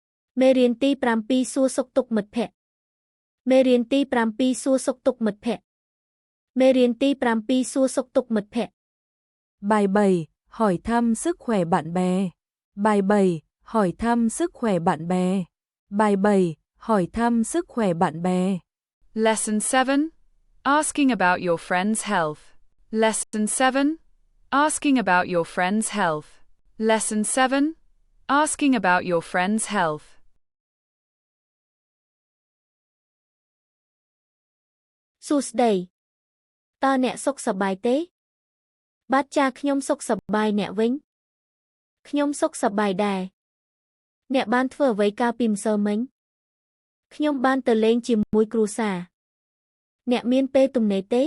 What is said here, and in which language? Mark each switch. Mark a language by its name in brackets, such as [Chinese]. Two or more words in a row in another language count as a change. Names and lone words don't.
[Khmer] មេរៀនទី7សួរសុខទុក្ខមិត្តភក្តិមេរៀនទី7សួរសុខទុក្ខមិត្តភក្តិមេរៀនទី7សួរសុខទុក្ខមិត្តភក្តិ [Vietnamese] Bài 7, hỏi thăm sức khỏe bạn bè. Bài 7, hỏi thăm sức khỏe bạn bè. Bài 7, hỏi thăm sức khỏe bạn bè. [English] Lesson 7. Asking about your friend's health. Lesson 7. Asking about your friend's health. Lesson 7. Asking about your friend's health. [Khmer] សួស្តីតើអ្នកសុខសប្បាយទេបាទចាខ្ញុំសុខសប្បាយអ្នកវិញខ្ញុំសុខសប្បាយដែរអ្នកបានធ្វើ អ្វីកាលពីម្សិលមិញខ្ញុំបានទៅលេងជាមួយគ្រួសារអ្នកមានពេលទំនេរទេ